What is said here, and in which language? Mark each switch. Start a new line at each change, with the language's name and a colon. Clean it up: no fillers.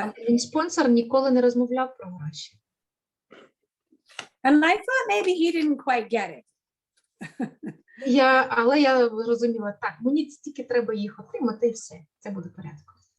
Ukrainian: Мій спонсор ніколи не розмовляв про гроші.
English: And I thought maybe he didn't quite get it.
Ukrainian: Але я розуміла, так, мені тільки треба їх отримати і все, це буде в порядку.